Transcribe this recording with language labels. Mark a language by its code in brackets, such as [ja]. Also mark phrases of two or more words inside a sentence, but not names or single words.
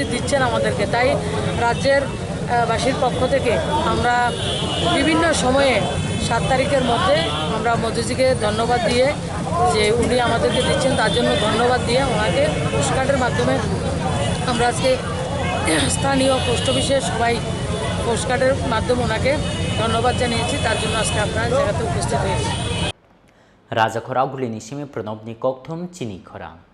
[bn] দিচ্ছেন আমাদেরকে তাই রাজ্যের বাসীর পক্ষ থেকে আমরা বিভিন্ন সময়ে 7 তারিখের মধ্যে আমরা মোদিজিকে ধন্যবাদ দিয়ে যে উনি আমাদেরকে দিচ্ছেন তার জন্য ধন্যবাদ দিয়ে ওনাকে পোস্টকার্ডের মাধ্যমে আমরা আজকে স্থানীয় পোস্ট অফিসে সবাই পোস্টকার্ডের মাধ্যমে ওনাকে ধন্যবাদ জানিয়েছি তার জন্য আজকে আপনারা জায়গাতে উপস্থিত হয়েছি [trp] राजा खराव गुलिनि सिमी प्रणबनि ककथुम चिनी खरां